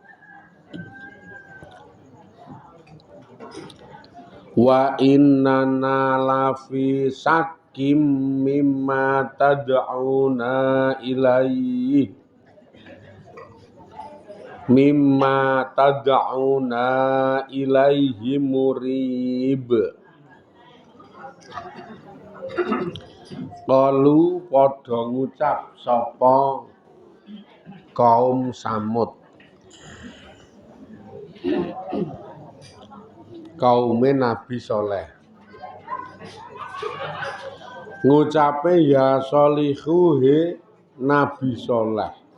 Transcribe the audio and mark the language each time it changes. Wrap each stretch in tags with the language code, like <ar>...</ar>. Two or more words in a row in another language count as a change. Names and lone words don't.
<ar>وإننا لفي شك مما تدعوننا إليه مريب.</ar> <jv>Qalu padha ngucap sapa kaum Samud, kaume Nabi Saleh, ngucape</jv> <ar>يا صالح</ar> <jv>he Nabi Saleh,</jv>